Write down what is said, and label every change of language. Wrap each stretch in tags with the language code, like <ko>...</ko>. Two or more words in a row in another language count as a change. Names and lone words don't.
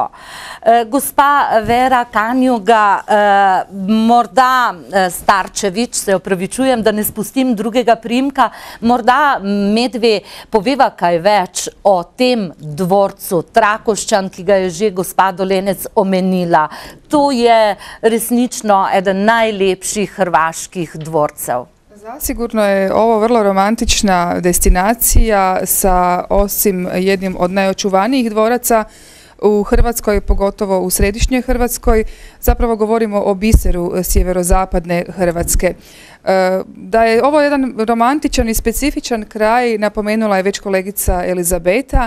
<sl>Gospa Vera Kanjuga, morda Starčevič, se opravičujem, da ne spustim drugega priimka, morda medve poveva kaj več o tem dvorcu Trakoščan, ki ga je že gospa Dolenec omenila. To je resnično eden najlepših hrvaških dvorcev.</sl> <hr>Zasigurno je ovo vrlo romantična destinacija sa osim jednim od najočuvanijih dvoraca u Hrvatskoj, pogotovo u središnjoj Hrvatskoj. Zapravo govorimo o biseru sjeverozapadne Hrvatske. Da je ovo jedan romantičan i specifičan kraj napomenula je već kolegica Elizabeta.</hr>